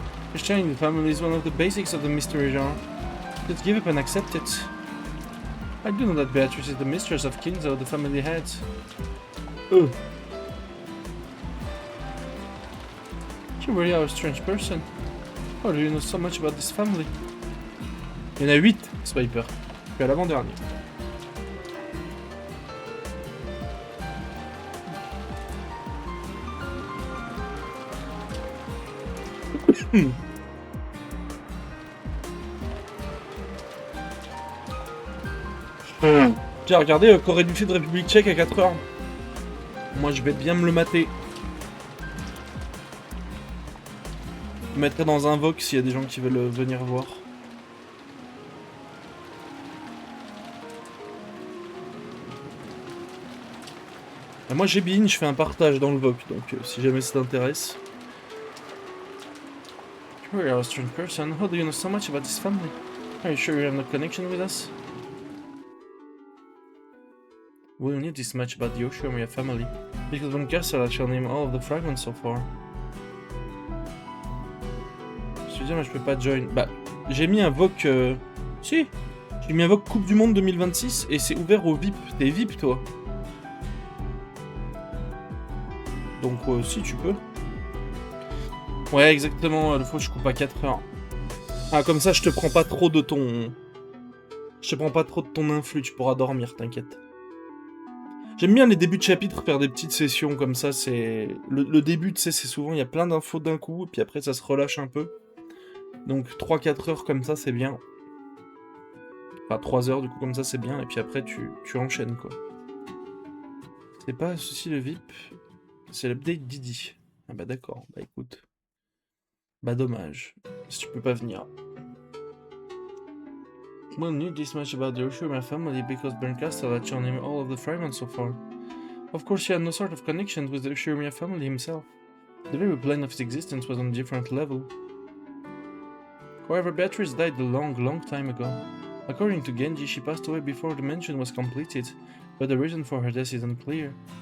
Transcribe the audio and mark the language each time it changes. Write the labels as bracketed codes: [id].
[en] Questioning the family is one of the basics of the mystery genre. Let's give up and accept it. I do know that Beatrice is the mistress of Kinzo, the family head. Ugh. You really are a strange person. How do you know so much about this family? [fr] Il y en a 8, Swiper. Je suis à l'avant-dernier. J'ai regardé Corée du Sud République Tchèque à 4h. Moi je vais bien me le mater. Je mettrai dans un Vox s'il y a des gens qui veulent venir voir. Et moi j'ai Bean, je fais un partage dans le VOC, donc si jamais ça t'intéresse. [en] You are a strange person. How do you know so much about this family? Are you sure you have no connection with us? We knew this much about the Yoshiomiya family, because when Castle shall name all of the fragments so far. [fr] Je veux dire, mais je peux pas join. Bah, j'ai mis un VOC. Si! J'ai mis un VOC Coupe du Monde 2026 et c'est ouvert aux VIP. T'es VIP toi? Donc, si tu peux. Ouais, exactement, le faut que je coupe à 4 heures. Ah, comme ça, je te prends pas trop de ton. Je te prends pas trop de ton influx, tu pourras dormir, t'inquiète. J'aime bien les débuts de chapitre, faire des petites sessions comme ça, c'est... Le début, tu sais, c'est souvent, il y a plein d'infos d'un coup, et puis après, ça se relâche un peu. Donc 3-4 heures comme ça, c'est bien. Enfin, 3 heures, du coup, comme ça, c'est bien, et puis après, tu enchaînes, quoi. C'est pas ceci le VIP, c'est l'update Didi. Ah bah d'accord, bah écoute. Bah dommage, si tu peux pas venir. [en] We knew this much about the Yoshiomiya family because Berncastle had shown him all of the fragments so far. Of course, he had no sort of connection with the Yoshiomiya family himself. The very plane of his existence was on a different level. However, Beatrice died a long time ago. According to Genji, she passed away before the mansion was completed, but the reason for her death is unclear.